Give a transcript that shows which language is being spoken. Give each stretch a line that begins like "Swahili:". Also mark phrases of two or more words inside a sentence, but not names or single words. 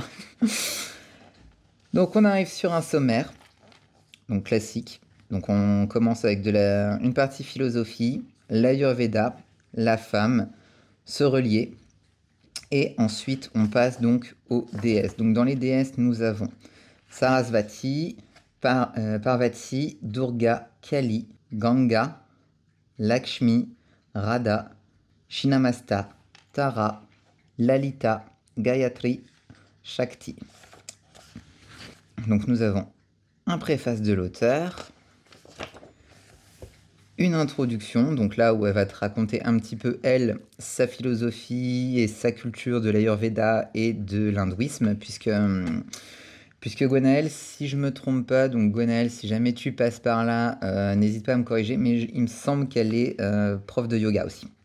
French: Donc on arrive sur un sommaire, donc classique. Donc on commence avec une partie philosophie, l'Ayurveda, la femme, se relier. Et ensuite on passe donc aux déesses. Donc dans les déesses nous avons Sarasvati, Parvati, Durga, Kali, Ganga, Lakshmi, Radha, Shinamasta, Tara, Lalita, Gayatri, Shakti. Donc nous avons un préface de l'auteur, une introduction, donc là où elle va te raconter un petit peu, elle, sa philosophie et sa culture de l'Ayurveda et de l'hindouisme, puisque Gwenaëlle, si je me trompe pas, donc Gwenaëlle, si jamais tu passes par là, n'hésite pas à me corriger, mais il me semble qu'elle est prof de yoga aussi.